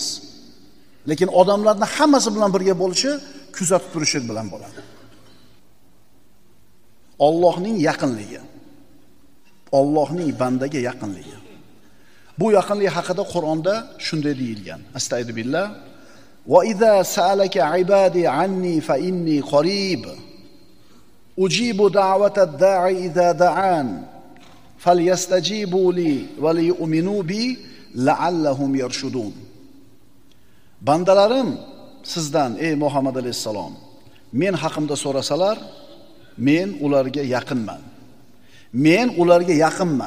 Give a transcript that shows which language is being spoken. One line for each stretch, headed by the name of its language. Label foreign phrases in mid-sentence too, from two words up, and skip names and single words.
Uzbek: Lekin odamlarni hammasi bilan birga bo'lishi kuzatib turishi bilan bo'ladi. Allohning yaqinligi. Allohning bandaga yaqinligi. Bu yaqinlik haqida Qur'onda shunday deyilgan. Astagfirullah.
Arabic: وإذا سألك عبادي عني فإني قريب. أجيب دعوة الداع إذا دعان. فليستجيبوا لي وليؤمنوا بي لعلهم يرشدون.
Uzbek: Bandalarim sizdan ey Muhammad alayhisalom, men haqimda so'rasalar, men ularga yaqinman. Men ularga yaqinman.